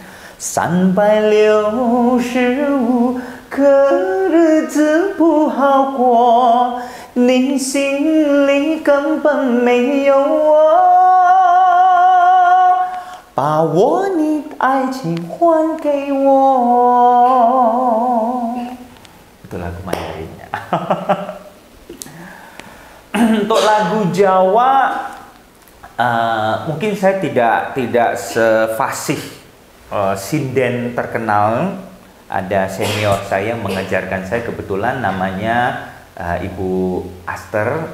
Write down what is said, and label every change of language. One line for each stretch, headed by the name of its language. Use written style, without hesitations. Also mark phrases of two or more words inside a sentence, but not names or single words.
Chinese: ，365 个日子不好过，你心里根本没有我，把我你爱情还给我。
Indonesian: Itu lagu Mandarinnya. Untuk lagu Jawa, mungkin saya tidak sefasih sinden terkenal. Ada senior saya mengajarkan saya, kebetulan namanya Ibu Aster.